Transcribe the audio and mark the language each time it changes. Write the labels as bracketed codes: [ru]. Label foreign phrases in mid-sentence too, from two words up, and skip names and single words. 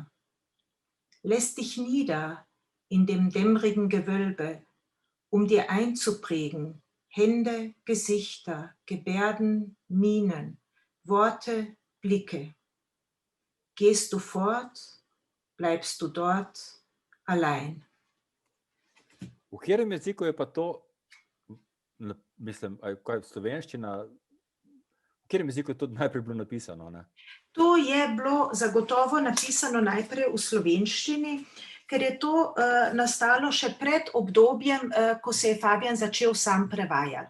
[de] Lässt dich nieder in dem dämmerigen Gewölbe, um dir einzuprägen, Hände, Gesichter, Gebärden, Mienen, Worte, Blicke. Gehst du fort, bleibst du dort allein. [sl] V katerem jeziku je pa to, mislim, kaj slovenščina, v katerem jeziku je to najprej bilo napisano, ne? To je bilo zagotovo napisano najprej v slovenščini, ker je to nastalo še pred obdobjem, ko se je Fabijan začel sam prevajati.